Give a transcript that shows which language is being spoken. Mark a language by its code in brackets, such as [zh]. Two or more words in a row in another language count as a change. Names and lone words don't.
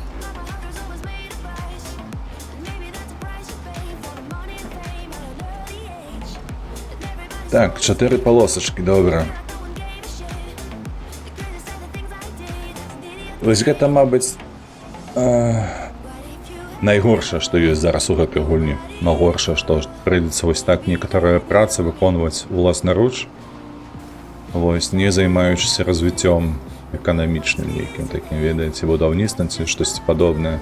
[en] My hunger's always made a price. Maybe that's the price you pay for the money and fame at an early age. And everybody [be] Так, 4 полосочки, добра. Вось гэта, мабыць, найгоршае, што ёсць зараз у гэтай гульні. Найгоршае, што прыйдзецца вось так некаторыя працы выконваць уласнаруч, вось, не займаючыся развіццём эканамічным нейкім такім, ведаеце, будаўніцтвам ці штосьці падобнае.